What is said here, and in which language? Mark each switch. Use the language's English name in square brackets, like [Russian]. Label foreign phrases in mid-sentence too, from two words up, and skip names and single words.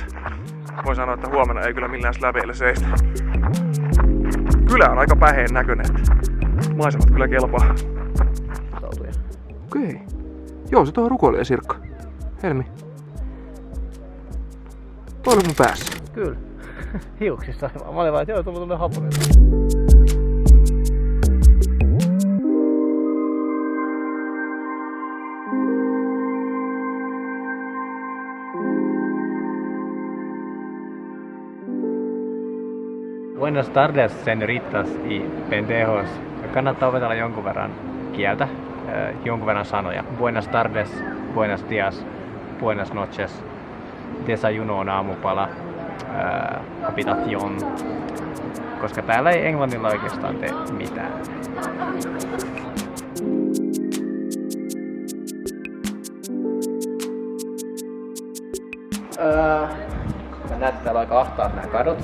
[Finnish] Voin sanoa, että huomenna ei kyllä millään släbeillä seistä. Kylä on aika päheen näköinen, että maisemat kyllä kelpaa. Sautuja. Okei. Joo, se tuo rukoilija Sirkka. Helmi. Toi oli mun päässä. Kyllä. Hiuksissa. Mä olin vaan, että joo, tuolla tulee haponen. [Spanish] Buenas tardes, señoritas y pendejos. [Finnish] Kannattaa opetella jonkun verran kieltä, jonkun verran sanoja. [Spanish] Buenas tardes, buenos días, buenas noches. [Finnish] Desayuno on aamupala, habitación. Koska täällä ei englannilla oikeastaan tee mitään. Mä näet, että täällä on aika ahtaat nämä kadut.